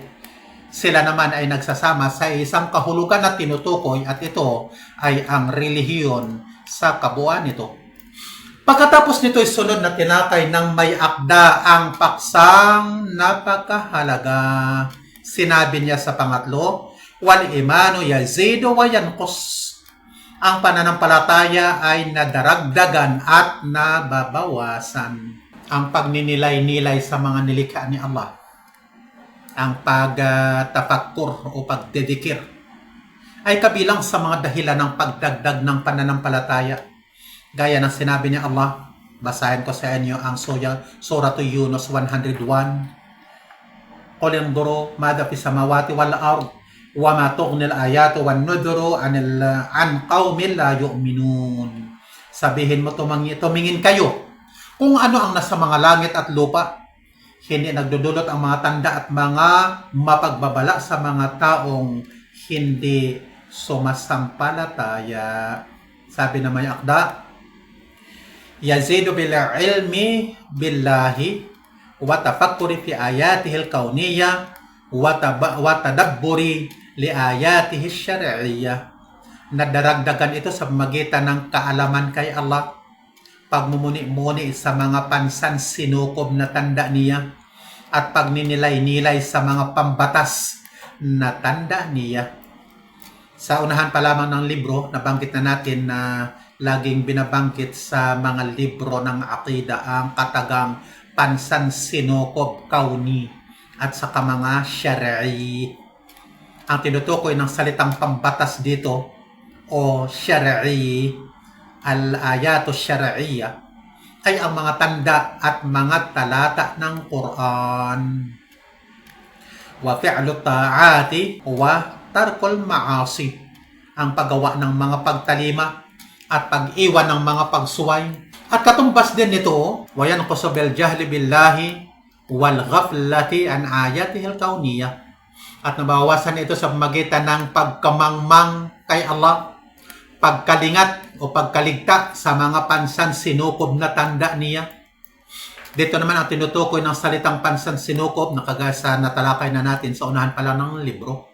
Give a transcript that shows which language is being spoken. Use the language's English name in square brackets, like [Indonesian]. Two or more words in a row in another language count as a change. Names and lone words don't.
[Filipino] Sila naman ay nagsasama sa isang kahulugan na tinutukoy at ito ay ang relihiyon sa kabuuan nito. Pagkatapos nito ay sunod na tinakay ng may akda ang paksang napakahalaga. Sinabi niya sa pangatlo, [Arabic] والإيمان يزيد وينقص. [Filipino] Ang pananampalataya ay nadaragdagan at nababawasan. Ang pagninilay-nilay sa mga nilikha ni Allah. Ang pagtafakkur o pagdedikir ay kabilang sa mga dahilan ng pagdagdag ng pananampalataya. Gaya ng sinabi ni Allah, basahin ko sa inyo ang Surah Yunus 101. [Arabic] قل انظروا ماذا في السماوات والأرض وما تغني الآيات والنذر عن قوم لا يؤمنون. [Filipino] Sabihin mo, tumingin kayo kung ano ang nasa mga langit at lupa. Hindi nagdudulot ang mga tanda at mga mapagbabala sa mga taong hindi sumasampalataya. Sabi na may akda, [Arabic] يزيد بالعلم بالله والتفكر في آياته الكونية والتدبر لآياته الشرعية. [Filipino] Nadaragdagan ito sa magitan ng kaalaman kay Allah, pagmumuni-muni sa mga pansan-sinukob na tanda niya, at pagninilay-nilay sa mga pambatas na tanda niya. Sa unahan pa lamang ng libro, nabanggit na natin na laging binabangkit sa mga libro ng aqida ang katagang pansan-sinukob kauni at saka mga syar'i. Ang tinutukoy ng salitang pambatas dito o syar'i, [Arabic] الآيات الشرعية, [Filipino] ay ang mga tanda at mga talata ng Quran. [Arabic] وفعل الطاعات وترك المعاصي, [Filipino] ang paggawa ng mga pagtalima at pag-iwan ng mga pagsuway. At katumbas din nito, [Arabic] وينقص بالجهل بالله والغفلة عن آياته الكونية, [Filipino] at nabawasan ito sa magitan ng pagkamangmang kay Allah, pagkalingat o pagkaligta sa mga pansan-sinukob na tanda niya. Dito naman ang tinutukoy ng salitang pansan-sinukob na kagaya sa natalakay na natin sa unahan pa lang ng libro.